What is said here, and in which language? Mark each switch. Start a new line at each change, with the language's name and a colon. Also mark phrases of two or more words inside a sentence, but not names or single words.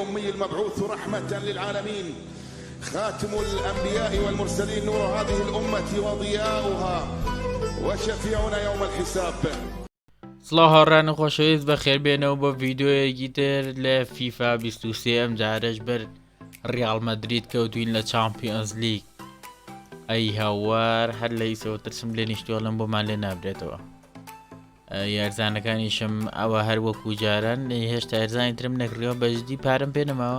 Arabic: المبعوث رحمة للعالمين، خاتم الأنبياء والمرسلين، نور هذه الأمة وضياؤها، وشفيعنا يوم الحساب.
Central Kurdish: سڵاو هاوڕان خۆشەویست بەخێر بێنەوە بۆ ڤیدیۆیەکی تر لە فیفا 23 ئەم جارەش بەر ڕیاڵ مەدرید کەوتوین لە چامپیۆنز لیگ. ئەی هاوار هەر لە ئیسەوە ترسم لێ نیشتۆڵم بۆمان لێ نابرێتەوە. یارزانەکانیشم ئەوە هەر وەکو جاران هێشتا یارزانی ترم نەکڕیەوە، بەجددی پارەم پێ نەماوە.